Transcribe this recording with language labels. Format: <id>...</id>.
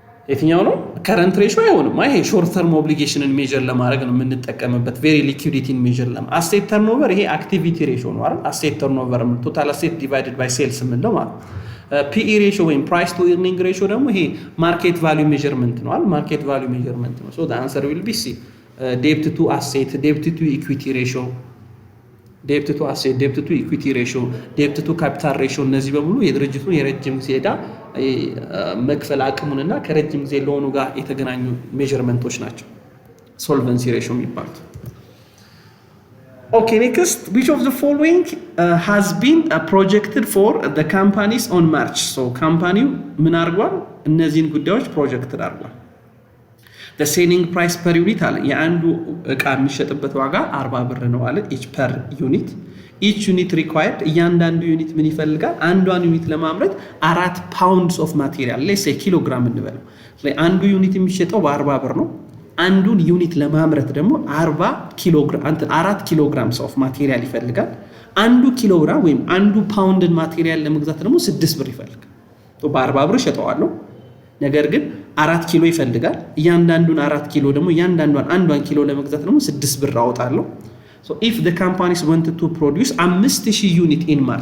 <am>የትኛው ነው ከረንት ሬሾ አይሆንም ይሄ ሾርት ተርም ኦብሊጌሽንን ሜዠር ለማድረግ ነው የምንጠቀምበት ቬሪ ሊኩዊዲቲን ሜዠር አሴት ተርኖቨር ይሄ አክቲቪቲ ሬሾ ነው አይደል አሴት ተርኖቨር ቶታል አሴት ዲቫይድድ ባይ ሴልስ ምንለው ማለት ፒኢ ሬሾ ወይም ፕራይስ ቱ ኢርኒንግ ሬሾ ደግሞ ይሄ ማርኬት ቫልዩ ሜዠርመንት ነው አይደል ማርኬት ቫልዩ ሜዠርመንት ነው ሶ</am> <en>the answer will be C debt to asset debt to equity ratio</en> <am>debt to asset debt to equity ratio debt to capital ratio እነዚህ በሙሉ የድርጅቱን የረጅም ጊዜ ዕዳ መክፈል አቅሙንና ከረጅም ጊዜ ሎኑ ጋር የተገናኙ ሜዠርመንቶች ናቸው ሶልቨንሲ ሬሾ የሚባሉት</am> <en>Okay, next, which of the following has been projected for the companies on March?</en> <am>So company ምን አድርጓል? እነዚህን ጉዳዮች ፕሮጀክትድ አድርጓል።</am> <en>the selling price per unit</en> <am>አለ የአንዱ እቃ የሚሸጥበት ዋጋ 40 ብር ነው አለ</am> <en>each per unit each unit required</en> <am>እያንዳንዱ ዩኒት ምን ይፈልጋል? አንዷን ዩኒት ለማምረት</am> <en>4 pounds of material let's say</en> <am>ኪሎግራም እንበለው። ስለዚህ አንዱ ዩኒት የሚሸጠው በ40 ብር ነው። አንዱን ዩኒት ለማምረት ደግሞ 40 ኪሎግራም 4 ኪሎግራም ኦፍ ማቴሪያል ይፈልጋል። አንዱ ኪሎግራም ወይም አንዱ ፓውንድን ማቴሪያል ለመግዛት ደግሞ 6 ብር ይፈልጋል። በ40 ብር ሸጠዋለሁ፣ ነገር ግን 4 ኪሎ ይፈልጋል። እያንዳንዱን 4 ኪሎ ደግሞ እያንዳንዷን አንዷን ኪሎ ለመግዛት ደግሞ 6 ብር አወጣለሁ።</am> <en>so if the companies wanted to produce</en> <am>5000 ዩኒት in</am>